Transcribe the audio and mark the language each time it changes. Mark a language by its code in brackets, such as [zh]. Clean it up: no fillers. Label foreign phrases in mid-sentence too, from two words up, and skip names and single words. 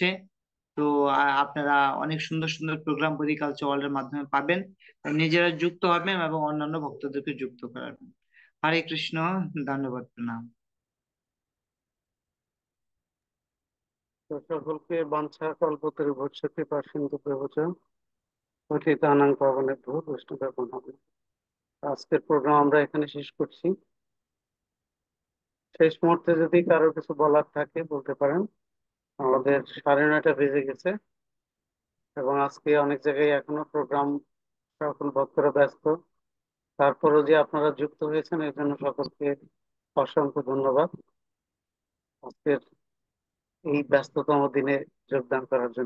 [bn] তো আপনারা অনেক সুন্দর সুন্দর প্রোগ্রাম বদি কালচার ওয়ার্ল্ডের মাধ্যমে পাবেন। নিজেরা যুক্ত হবেন এবং অন্যান্য ভক্তদেরকে যুক্ত করাবেন। হরে কৃষ্ণ। ধন্যবাদ, প্রণাম। তো সকলকে [sa] वाञ्छा कल्पतरुभ्यश्च कृपा सिन्धु प्रभुच पतितानां पावनेभ्यो वैष्णवेभ्यो नमः। [bn] আজকের প্রোগ্রাম আমরা এখানে শেষ করছি। শেষ মুহূর্তে যদি কারো কিছু বলার থাকে বলতে পারেন। আমাদের 9:30 বেজে গেছে এবং আজকে অনেক জায়গায় এখনো প্রোগ্রাম, সকল ভক্তরা ব্যস্ত। তারপরও যে আপনারা যুক্ত হয়েছেন এর জন্য সকলকে অসংখ্য ধন্যবাদ আজকের এই ব্যস্ততম দিনে যোগদান করার জন্য।